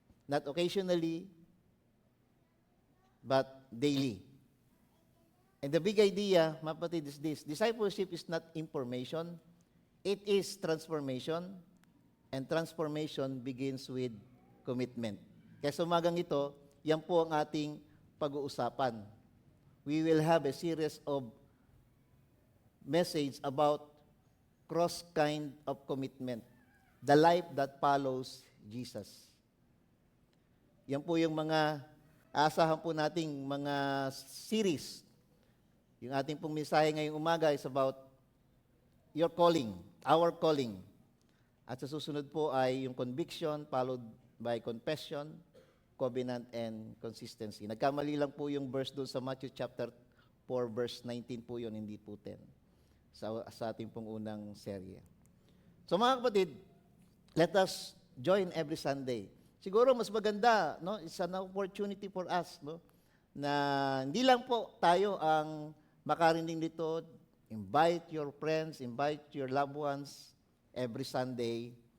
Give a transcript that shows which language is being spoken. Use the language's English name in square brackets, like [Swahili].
[English] Not occasionally, but daily. And the big idea, [Filipino] mga kapatid, [English] is this. Discipleship is not information. It is transformation. And transformation begins with commitment. [Filipino] Kaya sa umagang ito, yan po ang ating pag-uusapan. [English] We will have a series of message about cross kind of commitment. The life that follows Jesus. [Filipino] Yan po yung mga asahan po nating mga series. Yung ating pong mensahe ngayong umaga [English] is about your calling, our calling. [Filipino] At sa susunod po ay yung conviction followed by confession, covenant, and consistency. Nagkamali lang po yung verse doon sa Matthew chapter 4, verse 19 po yun, hindi po 10. Sa ating pong unang serye. So mga kapatid, [English] let us join every Sunday. [Filipino] Siguro mas maganda, no? [English] It's an opportunity for us, no? [Filipino] Na hindi lang po tayo ang makarinig nito. [English] Invite your friends, invite your loved ones every Sunday.